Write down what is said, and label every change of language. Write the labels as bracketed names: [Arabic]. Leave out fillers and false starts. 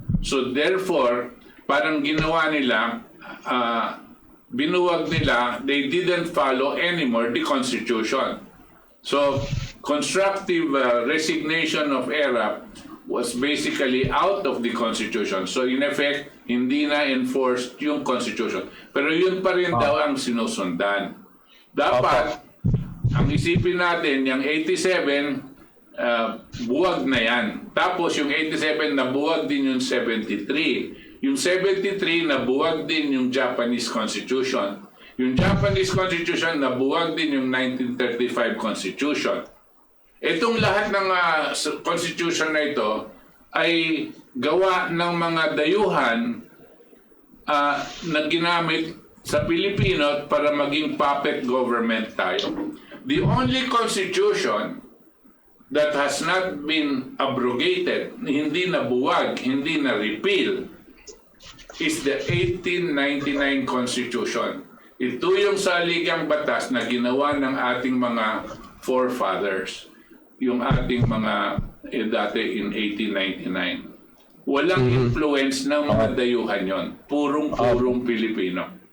[English] So therefore, [Filipino] parang ginawa nila, binuwag nila, [English] they didn't follow anymore the Constitution. So constructive resignation of ERAP was basically out of the Constitution. So in effect, [Filipino] hindi na [English] enforced [Filipino] yung [English] Constitution. [Filipino] Pero yun pa rin daw ang sinusundan. Dapat, ang isipin natin, yung 87, buwag na yan. Tapos yung 87, nabuwag din yung 73. Yung 73, nabuwag din yung Japanese Constitution. Yung Japanese Constitution, nabuwag din yung 1935 Constitution. Itong lahat ng Constitution na ito ay gawa ng mga dayuhan na ginamit sa Pilipino para maging puppet government tayo. [English] The only Constitution that has not been abrogated, [Filipino] hindi na buwag, hindi na [English] repeal, is the 1899 Constitution. [Filipino] Ito yung saligang batas na ginawa ng ating mga forefathers, yung ating mga dati in 1899. Walang influence ng mga dayuhan yon, purong Pilipino.